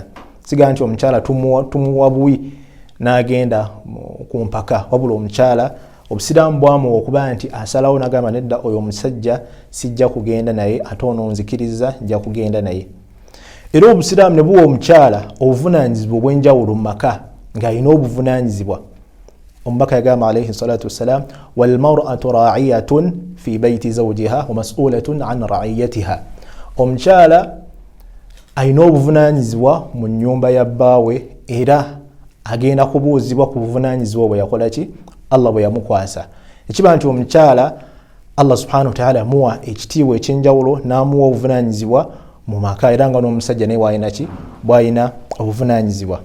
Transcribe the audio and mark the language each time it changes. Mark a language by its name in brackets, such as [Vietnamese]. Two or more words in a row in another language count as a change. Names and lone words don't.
[Ganda] Siga nti omukyala tumuwa buwi n'agenda ku mpaka, wabula omukyala obusiraamu bwamuwa okuba nti asalawo n'agamba nedda oyo omusajja sijja kugenda naye, ate ono nzikiriza nja kugenda naye. Era obusiraamu ne buwa omukyala obuvunaanyizibwa obw'enjawulo mu maka ng'alina obuvunaanyizibwa. Omubaka yagamba [Arabic] عليه الصلاة والسلام, والمرأة راعية في بيت زوجها ومسؤولة عن رعيتها. [Ganda] Omukyala alina obuvunaanyizibwa mu nnyumba ya bbaawe era agenda kubuuzibwa ku buvunaanyizibwa bwe yakola ki, Allah bwe yamukwasa. Ekiba nti omukyala Allah [Arabic] سبحانه وتعالى [Ganda] amuwa ekitiibwa ekyenjawulo n'amuwa obuvunaanyizibwa mu maka, era nga n'omusajja naye bw'alina ki, bw'alina obuvunaanyizibwa.